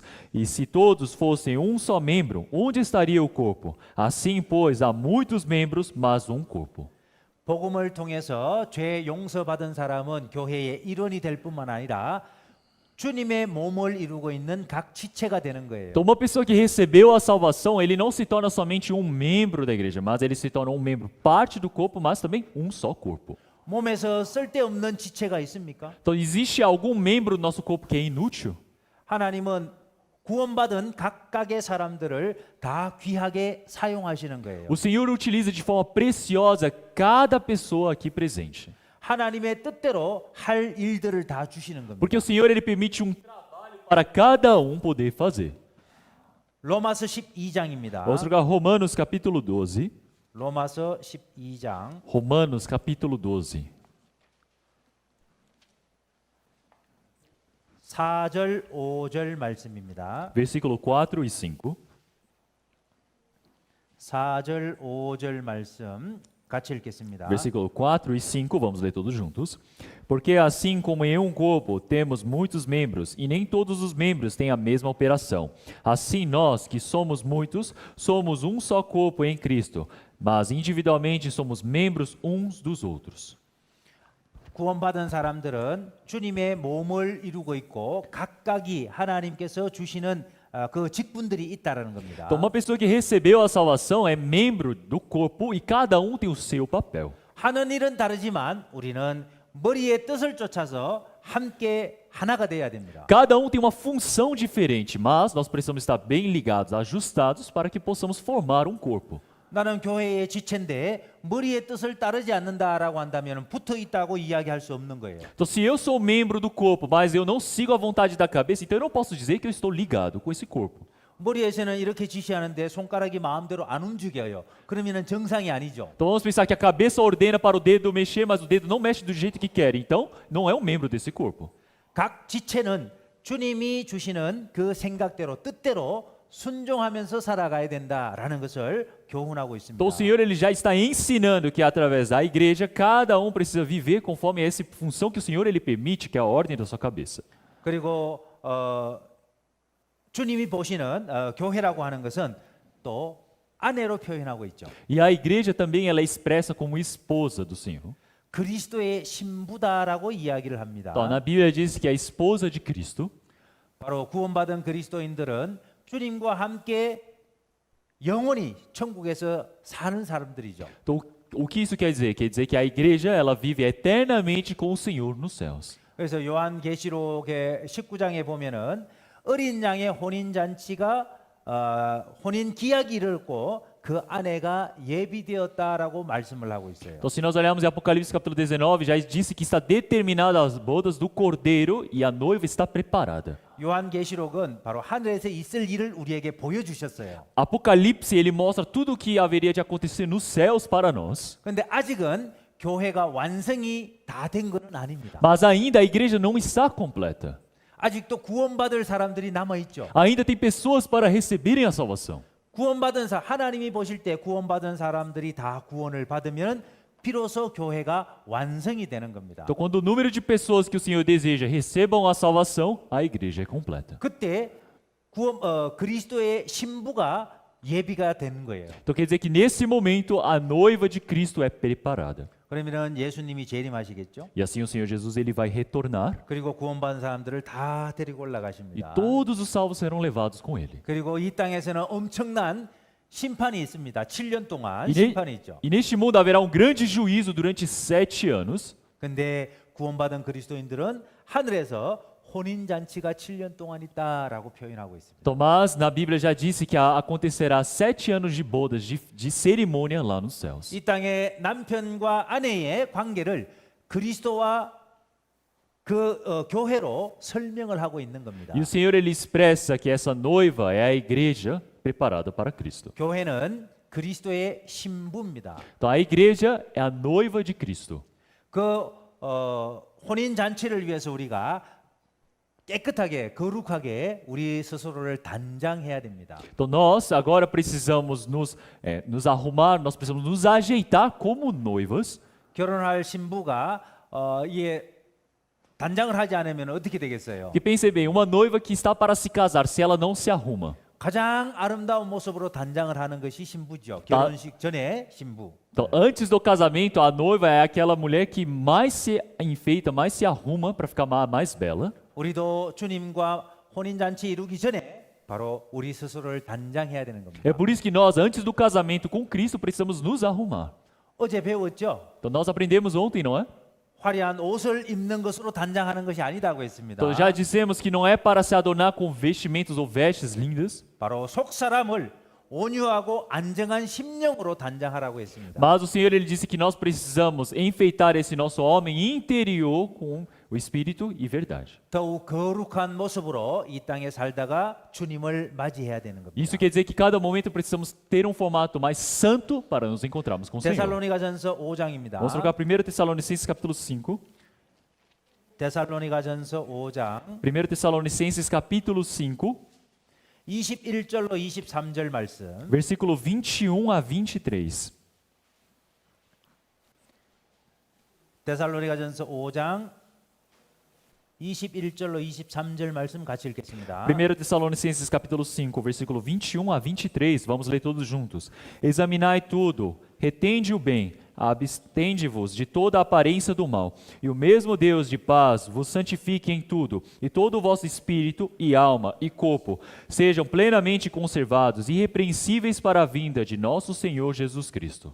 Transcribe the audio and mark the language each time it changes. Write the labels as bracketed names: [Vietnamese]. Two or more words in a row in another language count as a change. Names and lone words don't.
[Portuguese] E se todos fossem um só membro, onde estaria o corpo? Assim, pois, há muitos membros, mas um corpo. [Korean] 복음을 통해서 죄 용서받은 사람은 교회의 일원이 될 뿐만 아니라 주님의 몸을 이루고 있는 각 지체가 되는 거예요. [Portuguese] Então, uma pessoa que recebeu a salvação, ele não se torna somente um membro da igreja, mas ele se torna um membro, parte do corpo, mas também um só corpo. [Korean] 몸에서 쓸데없는 지체가 있습니까? [Portuguese] Então, existe algum membro do nosso corpo que é inútil? [Korean] 하나님은 구원받은 각각의 사람들을 다 귀하게 사용하시는 거예요. [Portuguese] O Senhor utiliza de forma preciosa cada pessoa aqui presente. [Korean] 하나님의 뜻대로 할 일들을 다 주시는 겁니다. [Portuguese] Porque o Senhor ele permite trabalho para cada poder fazer. [Korean] 로마서 12장입니다. [Portuguese] Vamos jogar Romanos capítulo 12. [Korean] 로마서 12장 [Portuguese] Romanos capítulo 12. [Korean] 4절 5절 말씀입니다. [Portuguese] Versículo 4 e 5. [Korean] 4절 5절 말씀 같이 읽겠습니다. [Portuguese] Versículo 4 e 5, vamos ler todos juntos. Porque assim como em um corpo temos muitos membros, e nem todos os membros têm a mesma operação, assim nós, que somos muitos, somos um só corpo em Cristo, mas individualmente somos membros uns dos outros. [Korean] 구원받은 사람들은 주님의 몸을 이루고 있고 각각이 하나님께서 주시는 그 직분들이 있다라는 겁니다. [Portuguese] Então, uma pessoa que recebeu a salvação é membro do corpo e cada um tem o seu papel. [Korean] 하는 일은 다르지만 우리는 머리의 뜻을 쫓아서 함께 하나가 돼야 됩니다. [Portuguese] Cada um tem uma função diferente, mas nós precisamos estar bem ligados, ajustados, para que possamos formar um corpo. [Korean] 나는 교회의 지체인데 머리의 뜻을 따르지 않는다라고 한다면 붙어 있다고 이야기할 수 없는 거예요. [Portuguese] Então, se eu sou membro do corpo, mas eu não sigo a vontade da cabeça, então eu não posso dizer que eu estou ligado com esse corpo. [Korean] 머리에서는 이렇게 지시하는데 손가락이 마음대로 안 움직여요. 그러면은 정상이 아니죠. [Portuguese] Então vamos pensar que a cabeça ordena para o dedo mexer, mas o dedo não mexe do jeito que quer. Então, não é um membro desse corpo. [Korean] 각 지체는 주님이 주시는 그 생각대로 뜻대로 순종하면서 살아가야 된다라는 것을 교훈하고 있습니다. [Portuguese] Então o Senhor ele já está ensinando que através da igreja cada um precisa viver conforme essa função que o Senhor ele permite, que é a ordem da sua cabeça. [Korean] 그리고 주님이 보시는 교회라고 하는 것은 또 아내로 표현하고 있죠. [Portuguese] E a igreja também ela é expressa como esposa do Senhor. [Korean] 그리스도의 신부다라고 이야기를 합니다. [Portuguese] Então, na Bíblia diz que é a esposa de Cristo. [Korean] 바로 구원받은 그리스도인들은 주님과 함께 영원히 천국에서 사는 사람들이죠. [Portuguese] Então, o que isso quer dizer? Quer dizer que a igreja ela vive eternamente com o Senhor nos céus. [Korean] 그래서 요한계시록의 19장에 보면은 어린 양의 혼인 잔치가 혼인 기약이 이르렀고 그 아내가 예비되었다라고 말씀을 하고 있어요. [Portuguese] Então, se nós olharmos em Apocalipse capítulo 19, já disse que está determinada as bodas do Cordeiro e a noiva está preparada. [Korean] 요한계시록은 바로 하늘에서 있을 일을 우리에게 보여주셨어요. [Portuguese] Apocalipse ele mostra tudo o que haveria de acontecer nos céus para nós. [Korean] 그런데 아직은 교회가 완성이 다 된 것은 아닙니다. [Portuguese] Mas ainda a igreja não está completa. [Korean] 아직도 구원받을 사람들이 남아 있죠. [Portuguese] Ainda tem pessoas para receberem a salvação. [Korean] 구원받은 하나님이 보실 때 구원받은 사람들이 다 구원을 받으면 비로소 교회가 완성이 되는 겁니다. [Portuguese] Então, quando o número de pessoas que o Senhor deseja recebam a salvação, a igreja é completa. [Korean] 그때 그리스도의 신부가 예비가 되는 거예요. [Portuguese] Então, quer dizer que nesse momento a noiva de Cristo é preparada. [Korean] 그러면은 예수님이 재림하시겠죠? [Portuguese] E assim o Senhor Jesus ele vai retornar [Korean] 그리고 구원받은 사람들을 다 데리고 [Portuguese] e [Korean] 올라가십니다. [Portuguese] todos os salvos serão levados com ele. [Korean] 그리고 이 땅에서는 엄청난 심판이 있습니다. 7년 동안 [Portuguese] E, [Korean] 심판이 있죠. [Portuguese] e neste mundo haverá um grande juízo durante 7 anos. [Korean] 근데 구원받은 그리스도인들은 하늘에서 혼인 잔치가 7년 동안 있다라고 표현하고 있습니다. [Portuguese] Tomás, na Bíblia, já disse que acontecerá 7 anos de bodas, de cerimônia lá nos céus. [Korean] 이 땅의 남편과 아내의 관계를 그리스도와 그 교회로 설명을 하고 있는 겁니다. [Portuguese] E o Senhor ele expressa que essa noiva é a igreja preparada para Cristo. [Korean] 교회는 그리스도의 신부입니다. [Portuguese] Então a igreja é a noiva de Cristo. [Korean] 그 혼인 잔치를 위해서 우리가 깨끗하게 거룩하게 우리 스스로를 단장해야 됩니다. [Portuguese] Então nós agora precisamos nos arrumar, nós precisamos nos ajeitar como noivas. [Korean] 결혼할 신부가 이게 단장을 하지 않으면 어떻게 되겠어요? [Portuguese] E pense bem, uma noiva que está para se casar, se ela não se arruma, [Korean] 가장 아름다운 모습으로 단장을 하는 것이 신부죠. 결혼식 전에 신부. [Portuguese] então antes do casamento, a noiva é aquela mulher que mais se enfeita, mais se arruma para ficar mais bela. [Korean] 우리도 주님과 혼인 잔치 이루기 전에 바로 우리 스스로를 단장해야 되는 겁니다. [Portuguese] É por isso que nós, antes do casamento com Cristo, precisamos nos arrumar. [Korean] 어제 배웠죠? [Portuguese] Então nós aprendemos ontem, não é? [Korean] 화려한 옷을 입는 것으로 단장하는 것이 아니다고 했습니다. [Portuguese] Então já dissemos que não é para se adornar com vestimentos ou vestes lindas, [Korean] 바로 속 사람을 온유하고 안정한 심령으로 단장하라고 했습니다. [Portuguese] Mas o Senhor ele disse que nós precisamos enfeitar esse nosso homem interior com o espírito e verdade. [Korean] 더욱 거룩한 모습으로 이 땅에 살다가 주님을 맞이해야 되는 겁니다. [Portuguese] Isso quer dizer que cada momento precisamos ter um formato mais santo para nos encontrarmos com o Senhor. [Korean] 데살로니가전서 5장입니다. [Portuguese] Vamos trocar 1 Tessalonicenses capítulo 5. [Korean] 데살로니가전서 5장 [Portuguese] 1 Tessalonicenses capítulo 5, [Korean] 21절로 23절 말씀. [Portuguese] versículo 21 a 23. [Korean] 데살로니가전서 5장 21절로 23절 말씀 같이 읽겠습니다. [Portuguese] 1 Tessalonicenses capítulo 5, versículo 21 a 23, vamos ler todos juntos. Examinai tudo, retende o bem, abstende-vos de toda a aparência do mal, e o mesmo Deus de paz vos santifique em tudo, e todo o vosso espírito e alma e corpo sejam plenamente conservados, irrepreensíveis para a vinda de nosso Senhor Jesus Cristo.